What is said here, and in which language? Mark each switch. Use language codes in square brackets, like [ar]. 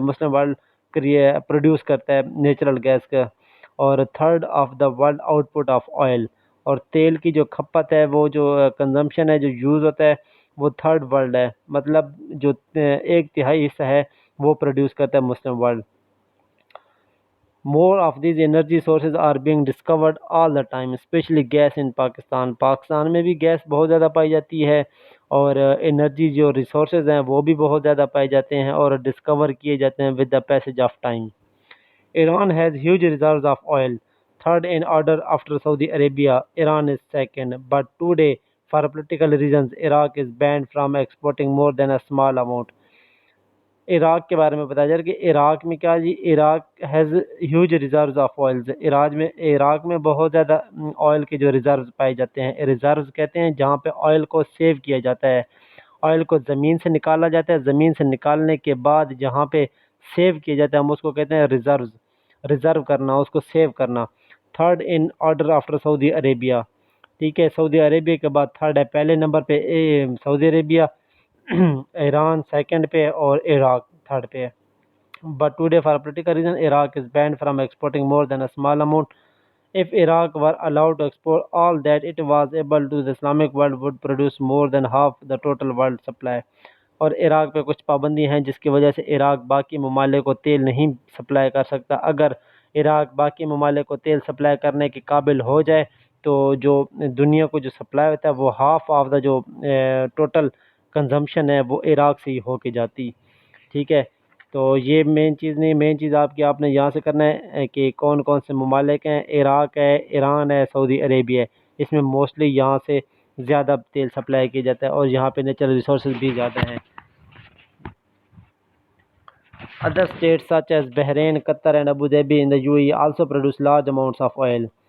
[ur] Muslim world produce کرتا ہے natural gas کا، اور [en] Third of the world output of oil. [ur] اور تیل کی جو کھپت ہے، وہ جو کنزمپشن ہے، جو یوز ہوتا ہے، وہ تھرڈ ورلڈ ہے. مطلب جو 1/3 حصہ ہے وہ پروڈیوس کرتا ہے Muslim world. [en] More of these energy sources are being discovered all the time, especially gas in Pakistan. [ur] Pakistan میں بھی گیس بہت زیادہ پائی جاتی ہے، اور انرجی جو ریسورسز ہیں وہ بھی بہت زیادہ پائے جاتے ہیں اور ڈسکور کیے جاتے ہیں [en] with the passage of time. Iran has huge reserves of oil. Third in order after Saudi Arabia, Iran is second. But today, for political reasons, Iraq is banned from exporting more than a small amount. [ur] Iraq کے بارے میں بتایا جا رہا ہے کہ عراق میں کیا جی، [en] Iraq has huge reserves of oils. [ur] Iraq میں بہت زیادہ آئل کے جو ریزروز پائے جاتے ہیں. ریزروز کہتے ہیں جہاں پہ آئل کو سیو کیا جاتا ہے، آئل کو زمین سے نکالا جاتا ہے، زمین سے نکالنے کے بعد جہاں پہ سیو کیا جاتا ہے ہم اس کو کہتے ہیں ریزروز. ریزرو کرنا، اس کو سیو کرنا. [en] Third in order after Saudi Arabia. [ur] ٹھیک ہے، سعودی عربیہ کے بعد تھرڈ ہے. پہلے نمبر پہ سعودی عربیہ، ایران سیکنڈ پہ، اور عراق تھرڈ پہ ہے. [en] But today for political reason Iraq is banned from exporting more than a small amount. If Iraq were allowed to export all that it was able to, the Islamic world would produce more than half the total world supply. [ur] اور عراق پہ کچھ پابندی ہیں جس کی وجہ سے عراق باقی ممالک کو تیل نہیں سپلائی کر سکتا. اگر عراق باقی ممالک کو تیل سپلائی کرنے کے قابل ہو جائے تو جو دنیا کو جو سپلائی ہوتا ہے وہ ہاف آف دا جو ٹوٹل کنزمپشن ہے وہ عراق سے ہی ہو کے جاتی، ٹھیک ہے۔ تو یہ مین چیز نہیں، مین چیز آپ نے یہاں سے کرنا ہے کہ کون کون سے ممالک ہیں، عراق ہے، ایران ہے، سعودی عربیہ ہے، اس میں موسٹلی یہاں سے زیادہ تیل سپلائی کیا جاتا ہے اور یہاں پہ نیچرل ریسورسز بھی زیادہ ہیں۔ [en] Other states such as Bahrain, Qatar and Abu Dhabi in the UAE also produce large amounts of oil.